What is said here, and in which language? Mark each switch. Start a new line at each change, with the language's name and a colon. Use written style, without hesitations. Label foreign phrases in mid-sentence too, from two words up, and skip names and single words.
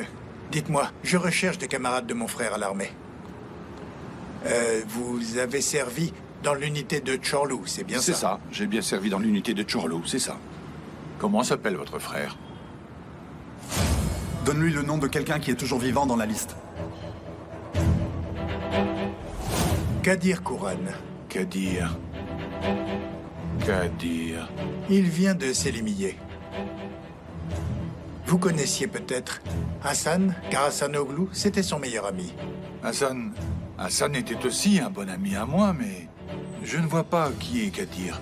French: Dites-moi, je recherche des camarades de mon frère à l'armée. Vous avez servi dans l'unité de Chorlu, c'est bien ça? C'est ça, j'ai bien servi dans l'unité de Chorlu, c'est ça. Comment s'appelle votre frère? Donne-lui le nom de quelqu'un qui est toujours vivant dans la liste. Kadir Kouran. Kadir. Il vient de Selimiye. Vous connaissiez peut-être Hassan Karasanoglu, c'était son meilleur ami. Hassan était aussi un bon ami à moi, mais je ne vois pas qui est Kadir.